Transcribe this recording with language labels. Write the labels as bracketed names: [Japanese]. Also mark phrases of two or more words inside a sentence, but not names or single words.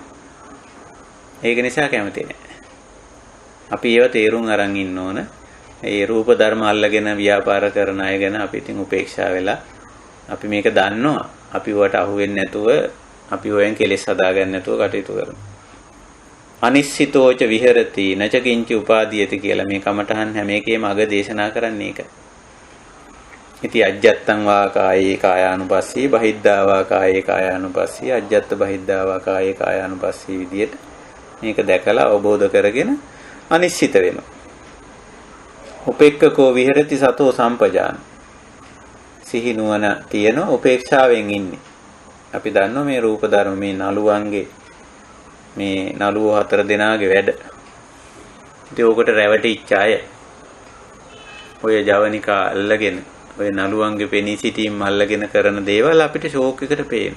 [Sinhala] ඒක නිසා කැමති නැහැ. අපි ඒව තේරුම් අරන් ඉන්න ඕන. ඒ රූප ධර්ම අල්ලගෙන ව්‍යාපාර කරන අය ගැන අපි ඉතින් උපේක්ෂා වෙලා අපි මේක දන්නවා. අපි වට අහු වෙන්නේ නැතුව, අපි හොයන් කෙලෙස් හදාගන්න නැතුව කටයුතු කරමු. [Pali] අනිශ්චිතෝච විහෙරති නච කිංච උපාදීයති [Sinhala] කියලා මේ කමඨහන් හැම එකේම අග දේශනා කරන්නේ ඒක. [Pali] ඉති අජ්ජත්තං වා කායේ කායානුපස්සී බහිද්ධා වා කායේ කායානුපස්සී අජ්ජත්ත බහිද්ධා වා කායේ කායානුපස්සී [Sinhala] විදියට මේක දැකලා අවබෝධ කරගෙන අනිශ්චිත වෙනවා. [Pali] උපේක්ඛකෝ විහෙරති සතෝ සම්පජාන. [Sinhala] සිහි නුවණ තියෙන උපේක්ෂාවෙන් ඉන්නේ. අපි දන්නවා මේ රූප ධර්ම මේ නළුවන්ගේ මේ නළුව 4 දෙනාගේ වැඩ. ඉතින් ඕකට රැවටිච්ච අය ඔය ජවනිකා අල්ලගෙන ඔය නළුවන්ගේ පෙනී සිටීම් අල්ලගෙන කරන දේවල් අපිට ෂෝක් එකට පේනවා.